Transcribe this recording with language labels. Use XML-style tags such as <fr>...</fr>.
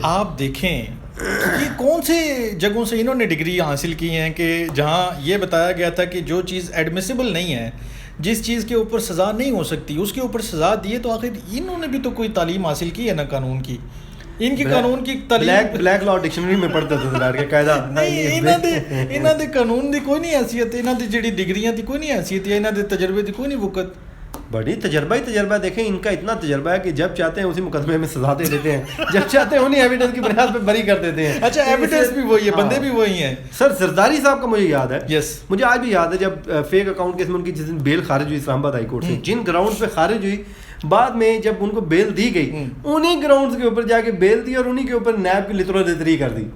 <ur>آپ دیکھیں یہ کون سے جگہوں سے انہوں نے ڈگری حاصل کی ہیں کہ جہاں یہ بتایا گیا تھا کہ جو چیز ایڈمیسیبل نہیں ہے، جس چیز کے اوپر سزا نہیں ہو سکتی اس کے اوپر سزا دیے. تو آخر انہوں نے بھی تو کوئی تعلیم حاصل کی ہے نا قانون کی. ان کی قانون کی تعلیم بلیک لا ڈکشنری میں پڑھتے تھے قاعدہ.</ur> <pa>انہاں دے قانون دی کوئی نہیں حیثیت، انہاں دی جڑی ڈگریاں دی کوئی نہیں حیثیت، انہاں دے تجربے دی کوئی نہیں وقت.</pa> <ur>بڑی تجربہ دیکھیں ان کا اتنا تجربہ ہے کہ جب چاہتے ہیں اسی مقدمے میں سزا دے دیتے ہیں، جب چاہتے ہیں انہیں ایویڈنس کی بنیاد پہ بری کر دیتے ہیں. اچھا ایویڈنس بھی وہی ہے، بندے بھی وہی ہیں. سر زرداری صاحب کا مجھے یاد ہے، یس مجھے آج بھی یاد ہے جب فیک اکاؤنٹ کیس میں ان کی جس دن بیل خارج ہوئی اسلام آباد ہائی کورٹ سے، جن گراؤنڈ پہ خارج ہوئی، بعد میں جب ان کو بیل دی گئی انہیں گراؤنڈز کے اوپر جا کے بیل دی اور انہیں کے اوپر نیب کی لترو لتری کر دی.</ur>